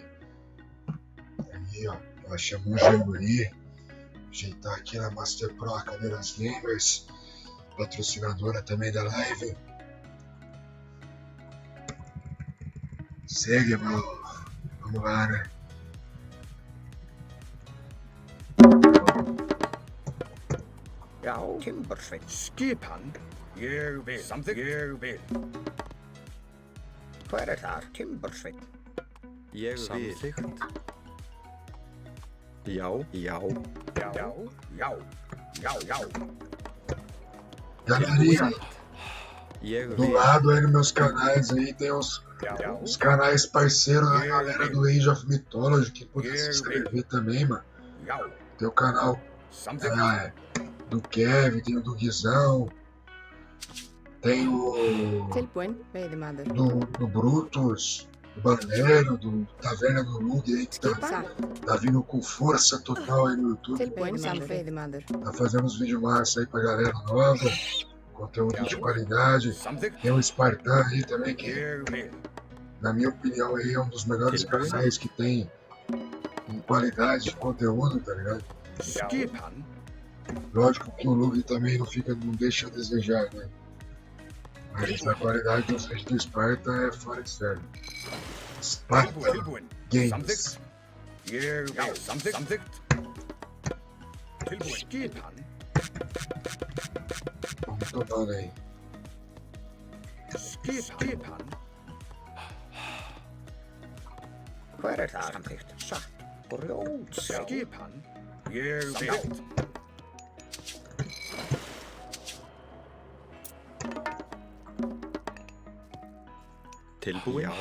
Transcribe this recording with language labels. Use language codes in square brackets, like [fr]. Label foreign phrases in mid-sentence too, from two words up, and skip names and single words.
[pt] Aí, ó. Achamos um jogo aí. Ajeitar aqui na Master Pro, a Cadeiras Gamers. Patrocinadora também da live. Segue, mano. Vamos lá, né? [is] Já, Timbersveit. Skipan. Ég vil. Samþykkt. Ég vil. Hver þar? Timbersveit. Ég vil. Samþykkt. Já, já. Já, já, já, já. [pt] Galerinha, [is] Ég [pt] do [is] vil. [pt] lado aí nos meus canais aí tem os [is] Já, [pt] canais parceiros da galera do Age of Mythology que puder se inscrever também, mano. [is] já. [pt] Tem o canal [is] Samþykkt. [pt] do Kevin, tem o do Guizão, tem o [is] Tilbúin, veiðimaður. [pt] do Brutus, do Bandeiro, do Taverna do Lug aí que tá vindo com força total aí no YouTube. [is] Tilbúin, veiðimaður. [pt] Tá fazendo uns vídeos massa aí pra galera nova, conteúdo de qualidade. [is] Samþykkt. [pt] Tem o Spartan aí também que, [is] Ég vil. [pt] na minha opinião, aí é um dos melhores canais que tem em qualidade de conteúdo, tá ligado? [is] Skipan. [pt] Lógico que o Lug também não deixa a desejar, né? Mas a qualidade dos vídeos do Sparta é fora de série. Sparta [is] Tilbúin. [pt] Games. [is] Samþykkt. Ég vil. Samþykkt. Tilbúin. Skipan. [pt] Vamos tomando aí. [is] Skipan. Hver þar? Samþykkt. Satt. Grjót. Skipan. Ég vil. Tilbúin. Já.